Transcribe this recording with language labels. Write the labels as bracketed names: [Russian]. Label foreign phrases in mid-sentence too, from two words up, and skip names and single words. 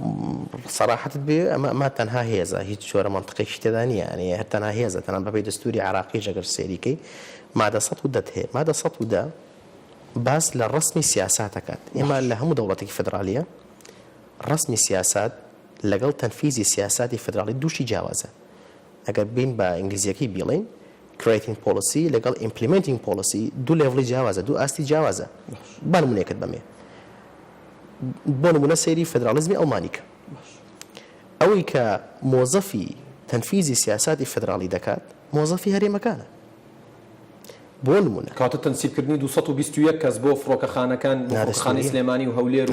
[Central Kurdish] سەراحەت بێ ئەمە تەنها هێزە هیچ جۆرە منطقێکی تێدا نیە ینی هەر تەنها هێزە تەنان بەپێی دەستوری عراقی ژەگەر سێریکەی مادە 110 هەیە مادە 110 باس لە ڕسمی سیاسات دەکات ئێمە لە هەموو دەوڵەتێکی فدرالیە ڕسمی سیاسات لەگەڵ تەنفیزی سیاساتی فدرالی دووشی جیاوازە ئەگەر بین بە ئینگلیزیەکەی بیڵین [English] creating policy [Central Kurdish] لەگەڵ [English] implementing policy [Central Kurdish] دوو لێڤڵی جیاوازە دوو ئاستی جیاوازە با نمونەیەکت بەمێ بۆ نمونە سەیری فدرالیزمی ئەڵمانیکە ئەوەی کە مۆزەفی تەنفیزی سیاساتی فدرالی دەکات مۆزەفی هەرێمەکانە بۆ نمونە کاتە تەنسیبکردنی 221 کەس بۆ فڕۆکەخانەکان خانی سلێمانی و هەولێر و